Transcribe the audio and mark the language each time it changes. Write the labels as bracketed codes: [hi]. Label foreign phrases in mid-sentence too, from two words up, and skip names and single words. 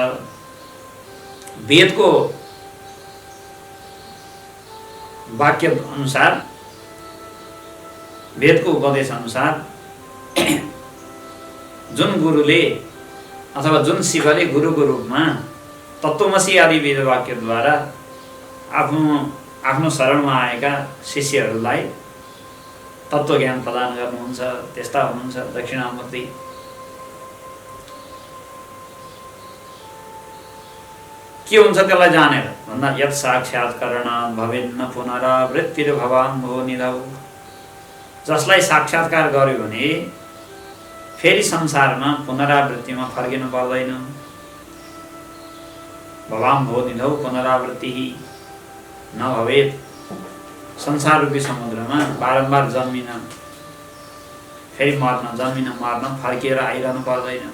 [ne] वेदको वाक्य अनुसार, वेदको उपदेश अनुसार जुन गुरुले अथवा जुन शिवले गुरुको रूपमा तत्त्वमसी आदि वेद वाक्यद्वारा आफ्नो शरणमा आएका शिष्यहरूलाई तत्त्वज्ञान प्रदान गर्नुहुन्छ त्यस्ता हुनुहुन्छ दक्षिणामूर्ति। के हुन्छ त्यसलाई जानेर भन्दा [sa] यत् साक्षात्कारणात् भवेन्न पुनरावृत्तिर्भवाम्भो निधौ। [ne] जसलाई साक्षात्कार गर्यो भने फेरि संसारमा पुनरावृत्तिमा फर्किनु पर्दैन। [sa] भवाम्भो निधौ पुनरावृत्ति नभवेत्। [ne] संसार रूपी समुद्रमा बारम्बार जन्मिन फेरि मर्न जन्मिन मर्न फर्किएर आइरहनु पर्दैन।